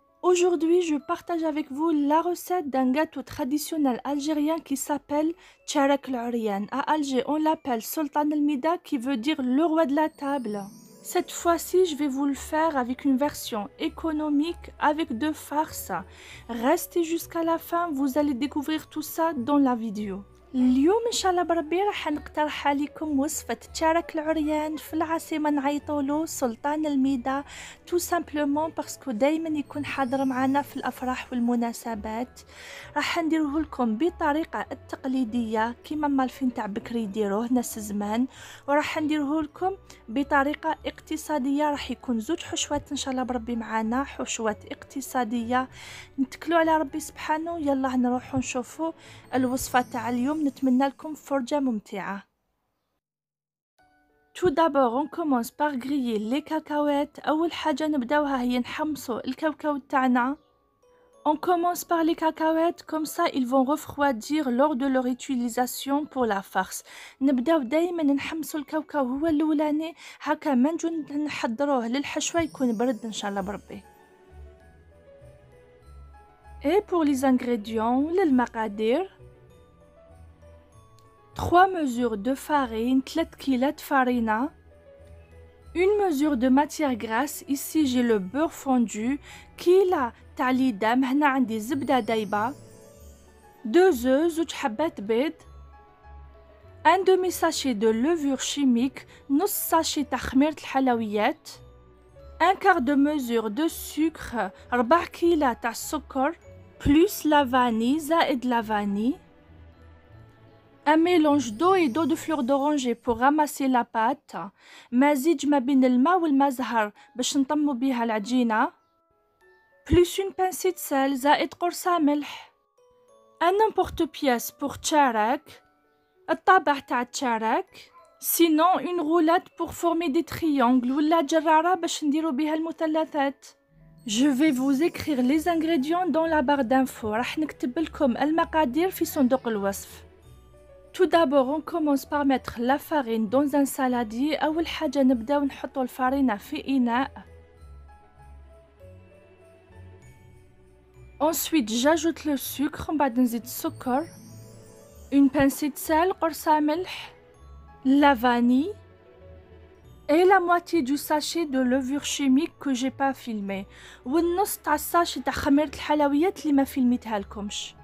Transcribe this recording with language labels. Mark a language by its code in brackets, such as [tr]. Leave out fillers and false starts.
[fr] Aujourd'hui, je partage avec vous la recette d'un gâteau traditionnel algérien qui s'appelle Tcharak al-Ourian. À Alger, on l'appelle Sultan al-Mida qui veut dire le roi de la table. Cette fois-ci, je vais vous le faire avec une version économique avec deux farces. Restez jusqu'à la fin, vous allez découvrir tout ça dans la vidéo. [ar] اليوم ان شاء الله بربي راح نقترح عليكم وصفة تشارك العريان في العاصمة نعيطولو سلطان الميدا [fr] تو سامبلومون [ar] باسكو دايما يكون حاضر معنا في الافراح والمناسبات. راح نديروه لكم بطريقة التقليدية كيما مالفين تاع بكري يديروه ناس زمان، وراح نديروه لكم بطريقة اقتصادية. راح يكون زوج حشوات ان شاء الله بربي معنا، حشوات اقتصادية نتكلوا على ربي سبحانه. يلا نروحوا نشوفوا الوصفة تاع اليوم، نتمنى لكم فرجة ممتعة. [fr] Tout d'abord on commence par griller les cacahuètes. [ar] أول حاجة نبداوها هي نحمصوا الكاوكاو تاعنا. [fr] On commence par les cacahuètes, comme ça ils vont refroidir lors de leur utilisation pour la farce. [ar] نبداو دايما نحمصوا الكاوكاو هو الأولاني، هكا ما نجو نحضروه للحشوة يكون برد إن شاء الله بربي. [fr] Et pour les ingrédients, [ar] للمقادير [fr] 3 mesures de farine, 3 kilos de farine, 1 mesure de matière grasse. Ici j'ai le beurre fondu, [ar] كيلة تاع ليدام، هنا عندي زبدة دايبة، [fr] 2 œufs، [ar] زوج حبات بيض، [fr] 1 demi sachet de levure chimique، [ar] نص ساشي تاع خميرة الحلويات، [fr] 1 quart de mesure de sucre، [ar] 4 كيلة تاع السكر، [fr] plus la vanille، [ar] زائد [fr] la vanille. Un mélange d'eau et d'eau de fleur d'oranger pour ramasser la pâte. [ar] مزيج ما بين الماء والماء زهر باش نطمو بيها العجينة. [fr] Plus une pincée de sel [ar] زائد قرصة ملح. [fr] Un emporte-pièce pour تشارك، [ar] الطابع تاع تشارك. [fr] Sinon une roulade pour former des triangles [ar] ولا جرارة باش نديرو بيها المثلثات. [fr] Je vais vous écrire les ingrédients dans la barre d'infos. [ar] راح نكتب لكم المقادير في صندوق الوصف. [fr] Tout d'abord, on commence par mettre la farine dans un saladier. [ar] أول حاجة نبداو نحطو الفارينة في إناء. [fr] Ensuite, j'ajoute le sucre. [ar] من بعد نزيد السكر. [fr] Une pincée de sel, [ar] قرصة ملح. [fr] La vanille. Et la moitié du sachet de levure chimique que j'ai pas filmé. [ar] والنص تاع الساشي تاع خميرة الحلويات اللي ما فيلميتها لكمش.